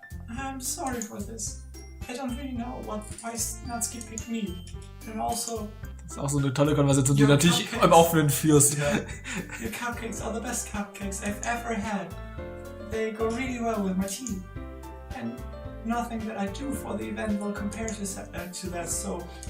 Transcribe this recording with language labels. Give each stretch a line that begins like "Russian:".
English: I'm sorry for this. I don't really know why Natsuki picked me. And also...
German: Das ist auch so eine tolle Konversation, die du natürlich im Aufwand führst.
English: Yeah. Your cupcakes are the best cupcakes I've ever had. They go really well with my tea. And nothing that I do for the event will compare to that, so...